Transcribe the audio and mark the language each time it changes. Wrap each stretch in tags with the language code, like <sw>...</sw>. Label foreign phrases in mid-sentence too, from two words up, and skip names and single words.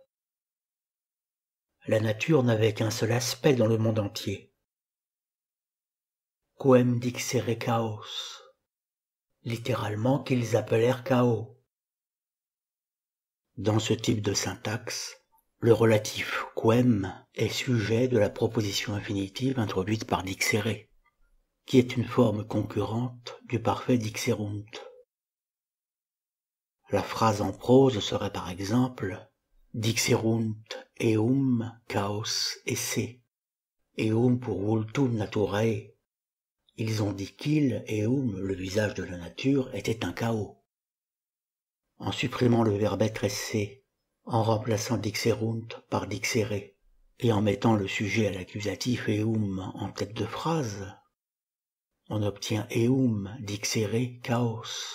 <fr>La nature n'avait qu'un seul aspect dans le monde entier.</fr> <la>Quem dixere chaos,</la> <fr>littéralement qu'ils appelèrent chaos. Dans ce type de syntaxe, le relatif quem est sujet de la proposition infinitive introduite par dixere, qui est une forme concurrente du parfait dixerunt. La phrase en prose serait par exemple</fr> <la>dixerunt eum chaos esse,</la> <fr>eum pour</fr> <la>vultum naturae.</la> <fr>Ils ont dit qu'il, eum, le visage de la nature, était un chaos. En supprimant le verbe être esse, en remplaçant dixerunt par dixere, et en mettant le sujet à l'accusatif eum en tête de phrase, on obtient</fr> <la>eum dixere chaos.</la>